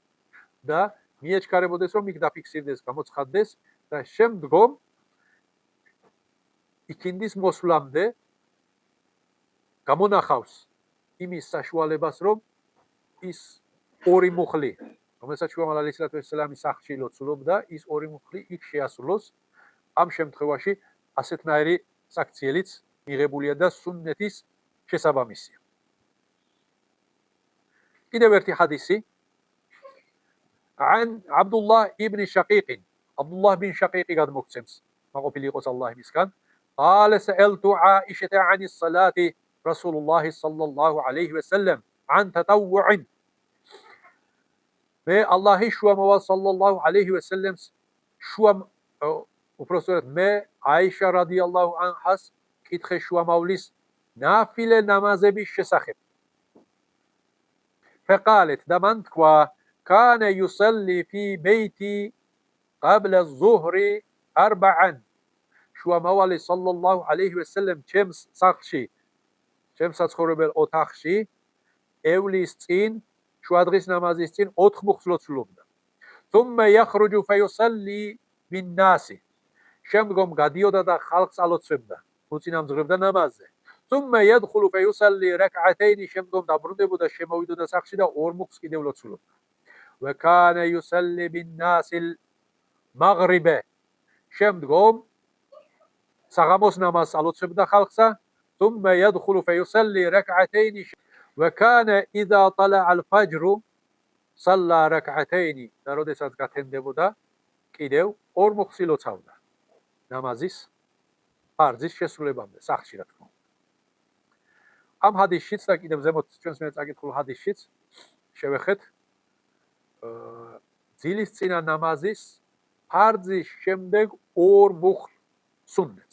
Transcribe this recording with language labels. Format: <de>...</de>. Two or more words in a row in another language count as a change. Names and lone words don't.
<ka>და მიეჩქარებოდეს, რომ იქ დაფიქსირდეს, გამოცხადდეს და შემდგომ იქინდის მოსვლამდე გამონახავს იმის საშუალებას, რომ ის 2 მუხლი, რომელსაც შუამავალი ალეიჰი ვასალამი სახში ლოცულობდა, ის 2 მუხლი იქ შეასრულოს. ამ შემთხვევაში ასეთნაირი საქციელიც მიღებულია და სუნნეთის შესაბამისია. კიდევ ერთი ჰადისი</ka> <ar>عن عبد الله ابن شقيق عبد الله بن شقيق</ar> <ka>გადმოგცემს, მაყოფილი იყოს ალლაჰი მისგან.</ka> <ar>قال سألت عائشة عن الصلاة رسول الله صلى الله عليه وسلم عن تطوع.</ar> <ka>მე ალლაჰის შუამავალ სალლალლაჰუ ალეიჰი ვასალამს უпростоრად მე აიშა რადიალლაჰუ ანჰას კითხე შუამავლის ნაფილე ნამაზების შესახებ.</ka> <ar>فقالت</ar> <ka>და მან თქვა</ka> <ar>كان يصلي في بيتي قبل الظهر 4.</ar> <ka>შუამავალი სალლალლაჰუ ალეიჰი ვასალამ ჩემს სახლში, ჩემს საცხოვრებელ ოთახში ევლის წინ, შუადღის ნამაზის წინ 4 მოხს ლოცულობდა.</ka> <ar>ثم يخرج فيصلي بالناس.</ar> <ka>შემდგომ გადიოდა და ხალხს ალოცვებდა, უწინამძღვრებდა ნამაზზე.</ka> <ar>ثم يدخل فيصلي ركعتين.</ar> <ka>შემდგომ დაბრუნდებოდა, შემოვიდოდა სახლში და 2 მოხს კიდევ ლოცულობდა.</ka> <ar>وكان يصلي بالناس المغرب.</ar> <ka>შემდგომ საღამოს ნამაზს ალოცვებდა ხალხსა.</ka> <ar>ثم يدخل فيصلي ركعتين. وكان إذا طلع الفجر صلى ركعتين.</ar> <ka>და როდესაც გათენდებოდა, კიდევ 2 მოხს ილოცავდა ნამაზის ფარზის შესრულებამდე სახში, რა თქმა უნდა. ამ ჰადისშიც და კიდევ ზემოთ ჩვენს მიერ წაკითხულ ჰადისშიც შევეხეთ ძილის წინა ნამაზის ფარზის შემდეგ 2 მოხს სუნნეთს.</ka>